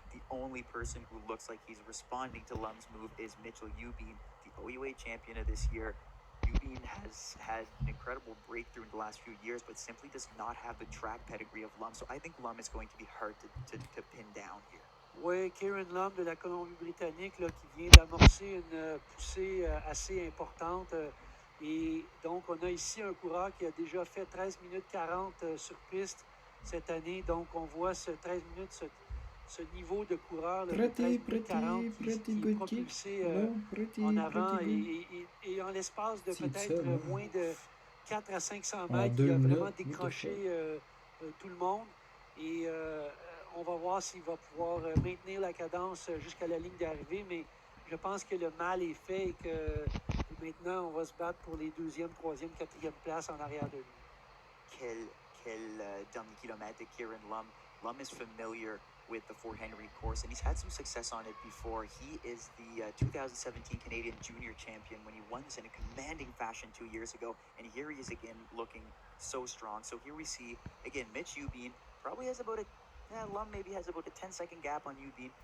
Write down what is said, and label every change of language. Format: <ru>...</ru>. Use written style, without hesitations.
<en>The only person who looks like he's responding to Lum's move is Mitchell Ubeen, the OUA champion of this year. Ubeen has had an incredible breakthrough in the last few years, but simply does not have the track pedigree of Lum. So I think Lum is going to be hard to pin down here.</en> <fr>Oui, Kieran Lum de la Colombie-Britannique là, qui vient d'amorcer une poussée assez importante. Et donc, on a ici un coureur qui a déjà fait 13 minutes 40 sur piste cette année. Donc, on voit ce 13 minutes, ce niveau de coureur, là, 13 minutes 40 qui est propulsé en avant. Et en l'espace de peut-être moins de 400 à 500 mètres, il a vraiment décroché tout le monde. Et on va voir s'il va pouvoir maintenir la cadence jusqu'à la ligne d'arrivée, mais je pense que le mal est fait et que maintenant, on va se battre pour les 2e, 3e, 4e places en arrière de lui. Quel dernier kilomètre, Kieran Lum.</fr> <en>Lum is familiar with the Fort Henry course, and he's had some success on it before. He is the 2017 Canadian Junior Champion when he won this in a commanding fashion 2 years ago, and here he is again looking so strong. So here we see, again, Mitch Ubeen probably has about Lum maybe has about a 10-second gap on Ubeen.</en>